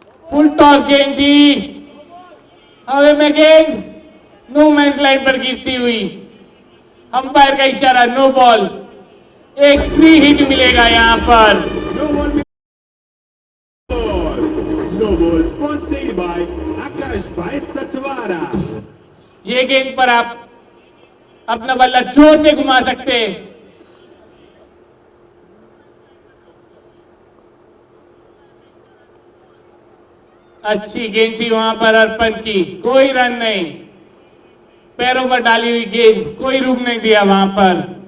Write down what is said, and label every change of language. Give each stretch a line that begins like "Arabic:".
Hindi: Full toss गेंद थी, हवे में गेंद नो मैंस लाइन पर गिरती हुई, अंपायर का इशारा नो बॉल, एक फ्री हिट मिलेगा यहां पर।
English: No ball sponsored by Akash Bhai Satwara.
Hindi: ये गेंद पर आप अपना बल्ला जोर से घुमा सकते हैं। अच्छी गेंद थी वहां पर अर्पण की, कोई रन नहीं, पैरों पर डाली हुई गेंद, कोई रुक नहीं दिया वहां पर।